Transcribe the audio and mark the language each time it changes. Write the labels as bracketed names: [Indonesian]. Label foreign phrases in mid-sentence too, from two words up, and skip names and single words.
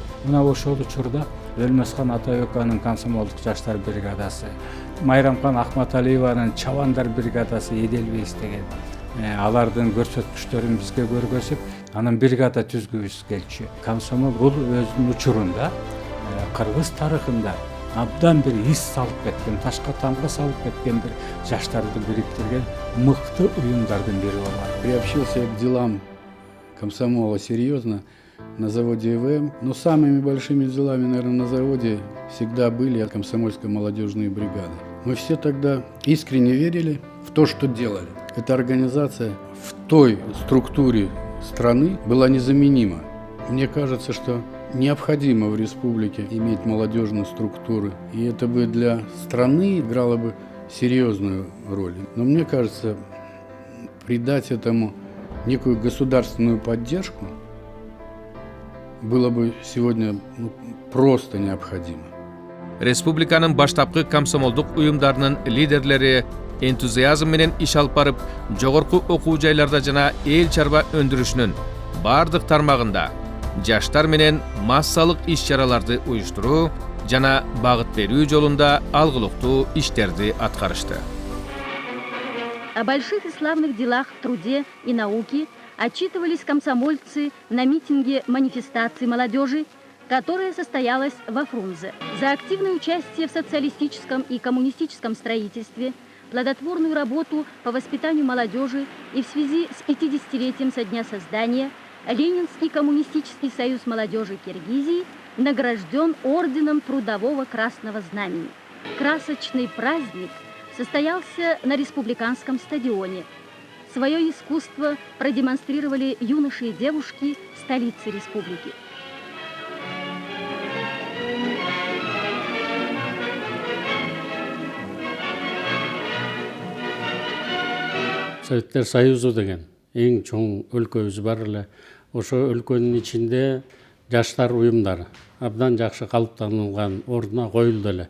[Kyrgyz] Мына ошол учурда Өлмөсхан Атабековнун комсомолдук жаштар бригадасы, Майрамкан Акматалиеванын чабандар бригадасы Эделбейс деген алардын көрсөткүчтөрүн бизге көргөзүп, анан бригада түзгүбүз келчү. Комсомол бул өзүнүн учурунда Кыргыз тарыхында абдан бир из салып кеткен, ташка тамга салып кеткен бир жаштарды бириктирген мыкты уюмдардын бири болгон. [Russian] Приобщился к делам комсомола серьезно на заводе ИВМ. Но самыми большими делами, наверное, на заводе всегда были комсомольские молодежные бригады. Мы все тогда искренне верили в то, что делали. Эта организация в той структуре страны была незаменима. Мне кажется, что необходимо в республике иметь молодежные структуры. И это бы для страны играло бы серьезную роль. Но мне кажется, придать этому некую государственную поддержку было бы сегодня просто необходимо. [Kyrgyz] Республиканын баштапкы комсомолдук уюмдарынын лидерлери энтузиазм менен иш алып барып, жогорку окуу жайларда жана эл чарба өндүрүшүнүн бардык тармагында жаштар менен массалык иш-чараларды уюштуруу жана багыт берүү жолунда алгылыктуу иштерди аткарышты. [Russian] О больших и славных делах в труде и науке отчитывались комсомольцы на митинге манифестации молодежи, которая состоялась во Фрунзе. За активное участие в социалистическом и коммунистическом строительстве, плодотворную работу по воспитанию молодежи и в связи с 50-летием со дня создания Ленинский коммунистический союз молодежи Киргизии награжден орденом Трудового Красного Знамени. Красочный праздник состоялся на республиканском стадионе. Свое искусство продемонстрировали юноши и девушки столицы республики. [Kyrgyz] Советтер Союзу деген эң чоң өлкөбүз бар эле. Ошо өлкөнүн ичинде жаштар уюмдары абдан жакшы калыптанылган ордуна коюлду эле.